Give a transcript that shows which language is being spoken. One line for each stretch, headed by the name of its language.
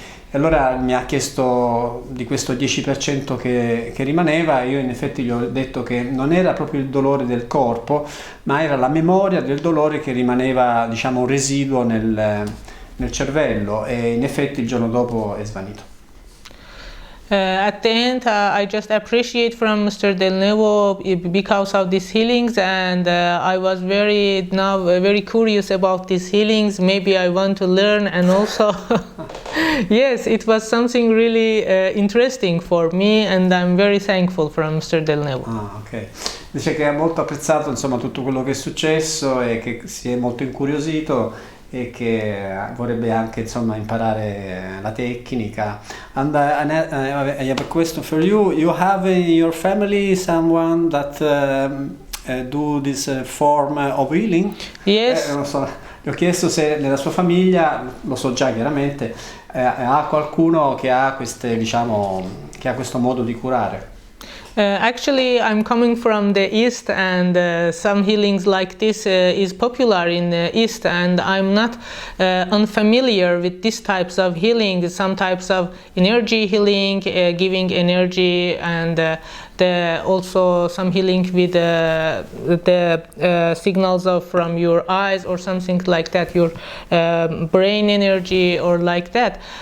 Italian: E allora mi ha chiesto di questo 10% che rimaneva, e io in effetti gli ho detto che non era proprio il dolore del corpo, ma era la memoria del dolore che rimaneva, diciamo, un residuo nel cervello, e in effetti il giorno dopo è svanito.
English: At the end, I just appreciate from Mr. Del Nuevo because of these healings, and I was very curious about these healings. Maybe I want to learn, and also yes, it was something really interesting for me, and I'm very thankful from Mr. Del Nuevo.
Italian: Ok. Dice che ha molto apprezzato insomma tutto quello che è successo e che si è molto incuriosito e che vorrebbe anche insomma imparare la tecnica.
English: And I have a question for you. You have in your family someone that do this form of healing? Yes.
Italian: Non so, gli ho chiesto se nella sua famiglia, lo so già chiaramente, ha qualcuno che ha queste, diciamo, che ha questo modo di curare.
English: Actually, I'm coming from the East, and some healings like this is popular in the East, and I'm not unfamiliar with these types of healing. Some types of energy healing, giving energy, and also some healing with the signals from your eyes or something like that, your brain energy or like that.